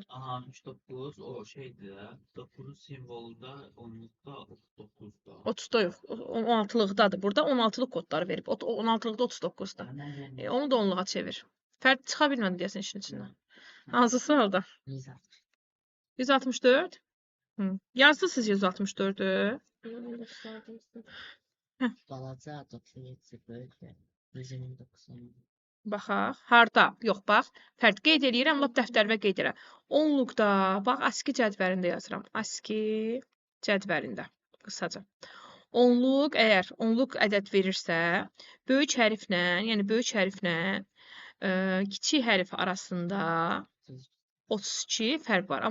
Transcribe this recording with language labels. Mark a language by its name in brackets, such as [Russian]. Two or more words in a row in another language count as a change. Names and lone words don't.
[Azerbaijani] Aha, 69 o şeydir də. 9-un simvolunda, onluqda 39-da. 30'da yox. 16'lıqdadır. Burada 16'lıq kodları verib. 16'lıqda 39'da. Onu da onluğa çevir. Fərd çıxa bilmədi deyəsən işin içindən. Hansısı orada? 160. 164. Hı. Yazdı siz 164'ü. [Turkish] Ben de sardım size. [Azerbaijani] Balaca 97 bölgə. 190. Baxaq. Harda? Yox, bax. Fərd qeyd eləyirəm, lap dəftərimə qeyd edirəm. Onluqda, bax, ASCII cədvəlində yazıram. ASCII cədvəlində. Qısaca. Onluq, əgər onluq ədəd verirsə, böyük hərflə, yəni böyük hərflə kiçik hərf arasında 32 fərq var.